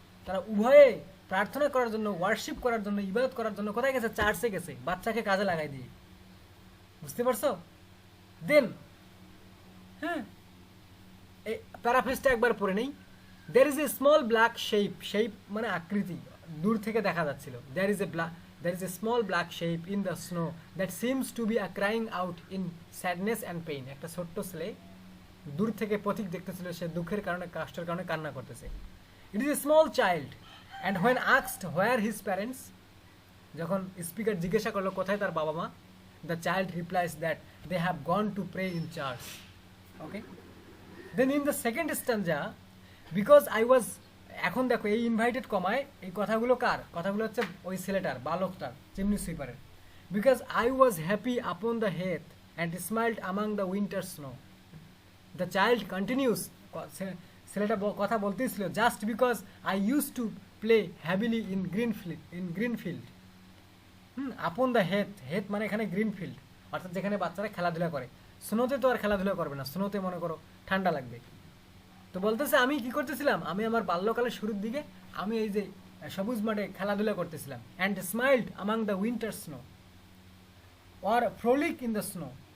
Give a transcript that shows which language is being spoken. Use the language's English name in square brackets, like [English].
[Bangla] তারা উভয়ে প্রার্থনা করার জন্য, ওয়ার্শিপ করার জন্য, ইবাদত করার জন্য কোথায় গেছে? চার্চে গেছে, বাচ্চাকে কাজে লাগাই দিয়ে। বুঝতে পারছো? দেন হ্যাঁ, এই প্যারাফ্রেজটা একবার পড়ে নেই। [English] there is a small black shape [Bangla] মানে আকৃতি, দূর থেকে দেখা যাচ্ছিল। [English] there is a small black shape in the snow that seems to be crying out in sadness and pain. [Bangla] একটা ছোট্ট ছেলে দূর থেকে পথিক দেখতেছিল, সে দুঃখের কারণে, কষ্টের কারণে কান্না করতেছে। [English] it is a small child and when asked where his parents, [Bangla] যখন স্পিকার জিজ্ঞাসা করলো কোথায় তার বাবা মা, [English] the child replies that they have gone to pray in church. Okay, then in the second stanza, because I was, [Bangla] এখন দেখো এই ইনভাইটেড কমায় এই কথাগুলো কার? কথাগুলো হচ্ছে ওই ছেলেটার, বালকটার, chimney সুইপারের। [English] because I was happy upon the heath and smiled among the winter snow. the child continues, [Bangla] ছেলেটা কথা বলতেছিল, [English] just because I used to play heavily in green field. [Bangla] Upon the হেথ মানে এখানে গ্রিন ফিল্ড, অর্থাৎ যেখানে বাচ্চারা খেলাধুলা করে। স্নোতে তো আর খেলাধুলা করবে না, স্নোতে মনে করো ঠান্ডা লাগবে। তো বলতেছে আমি কি করতেছিলাম, আমি আমার বাল্যকালের শুরুর দিকে আমি এই যে সবুজ মাঠে খেলাধুলা করতেছিলাম। [English] And smiled among the winter snow or frolic in the snow.